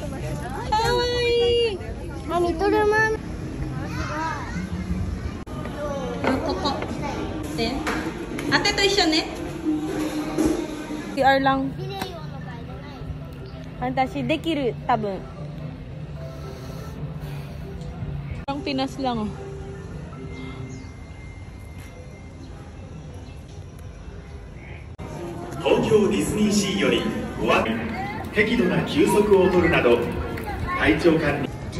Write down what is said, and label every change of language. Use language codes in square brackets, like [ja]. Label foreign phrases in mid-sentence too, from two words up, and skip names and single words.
[ja] かわいい。あ、リトルマンここ。で、ateと一緒ね。 [tl] CR lang. [ja] ビデオの場合じゃない。私できる、多分。 [tl] Parang Pinas lang oh. [ja] 東京ディズニーシーよりご案内、適度な休息を取るなど体調管理